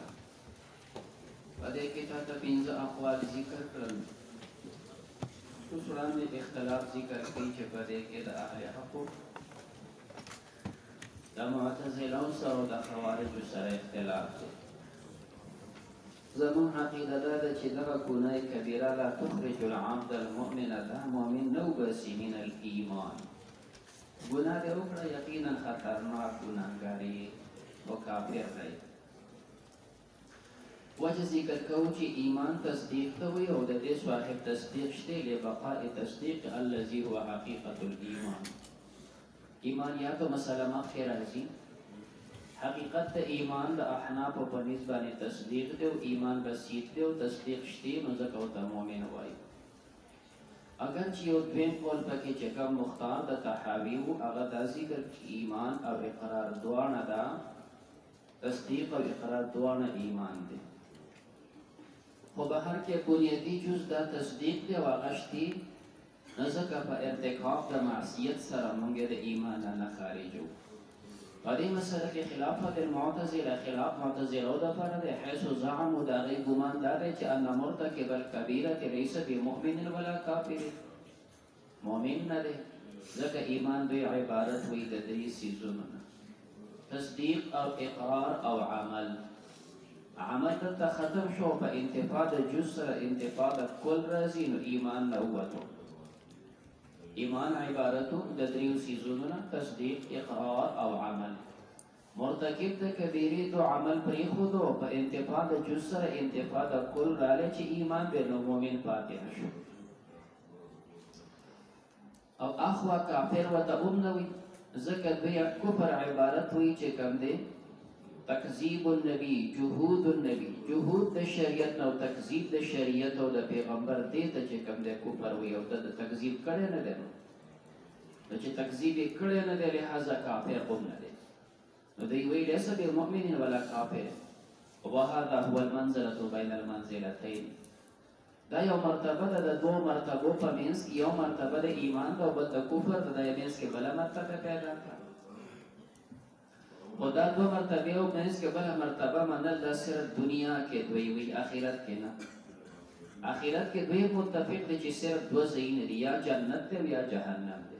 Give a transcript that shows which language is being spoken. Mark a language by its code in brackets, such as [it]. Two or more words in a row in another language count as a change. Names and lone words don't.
[ps] په دې کې تا ته پنځه اقوال ذکر کړل. اوس وړاندې اختلاف ذکر کوي چې په دې کې د اهل حقو د معتزله سره او د خوارجو سره اختلاف دی. زمون عقیده دا ده چې دغه ګناه کبیره [ar] لا تخرج العبد المؤمن، [ps] دا مؤمن نه وباسي [ar] من الایمان. [ps] ګناه دې وکړه یقینا خطرناک ګناهګاري او کافر دی. وجه ذکر کوو چې ایمان تصدیق ته وایي او د دې صاحب تصدیق شته [ar] لبقاء تصدیق الذي هو حقیقت الایمان. [ps] ایمان یا تو مسله مخکې راځي، حقیقت د ایمان د احناف په نسبت تصدیق دی او ایمان بسیط دی او تصدیق شته نو ځکه ورته مؤمن وایي. اگر چې یو دویم قول پکې چې کوم مختار د تحاوی و هغه دا ذکر ایمان او اقرار دواړه ده، تصدیق او اقرار دواړه ایمان دی. خو به هر کې بنیادی جز دا تصدیق دی او هغه شته نو ځکه په ارتکاب د معصیت سره موږ د ایمان نه خارجو. په دې مسله کې [ar] خلافت المعتزله [ps] خلاف معتزله د فرض [ar] حيث زعموا [ps] دا غي ګمان دا دی چې [ar] ان مرتکب الكبيره ليس بمؤمن ولا کافر، [ps] مؤمن نه دی ځکه ایمان دوی عبارت وي د درې سيزونو تصدیق او اقرار او عمل. عمل ته ختم شو په انتفاع د جز سره انتفاع د کل راځي نو ایمان نه وته. ایمان عبارتو د دریو سیزونو تصدیق اقرار او عمل. مرتکب د کبیره دو عمل پرې خودو په انتفاع د جز سره انتفاع د کل راځي چې ایمان به نو مؤمن پاتې شو. او اخوا کافر وته امنوي ځکه دوی کفر عبارت وي چې کوم دی [ar] تکذیب النبی، جهود النبی، [ps] جهود د شریعت او تکذیب د شریعت او د پیغمبر دې ته چې کوم د کفر وي او د تکذیب کړي نه دی نو چې تکذیب کړي نه دی لہذا کافر هم نه دی. نو دوی وی [ar] ليس بمؤمن ولا کافر وهذا هو المنزله بين المنزلتين. [ps] دا یو مرتبه ده د دوه مرتبو په منځ کې، یو مرتبه د ایمان او بل د کفر د منځ کې بل مرتبه پیدا کړه. و دا دو مرتبه او منځ کې بل مرتبه منل د صرف دنیا کې دوی وی آخرت کې نه. آخرت کې دوی متفق دي چې صرف دو ځایونه دي، یا جنت دی یا جهنم دی.